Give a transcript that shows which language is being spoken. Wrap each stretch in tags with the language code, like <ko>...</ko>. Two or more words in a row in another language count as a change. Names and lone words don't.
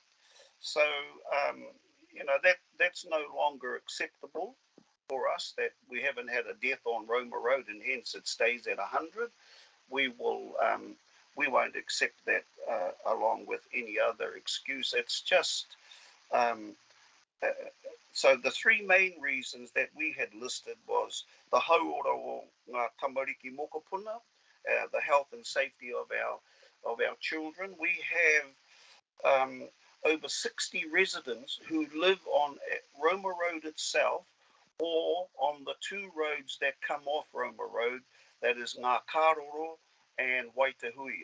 <en>I said, so that's no longer acceptable for us, that we haven't had a death on Roma Road and hence it stays at 100. We won't accept that along with any other excuse. It's just so the three main reasons that we had listed was the</en> <mi>hauora o ngā tamariki mokopuna,</mi> <en>the health and safety of our children. We have over 60 residents who live on Roma Road itself or on the two roads that come off Roma Road, that is Ngā Karoro and Waitahuia.</en>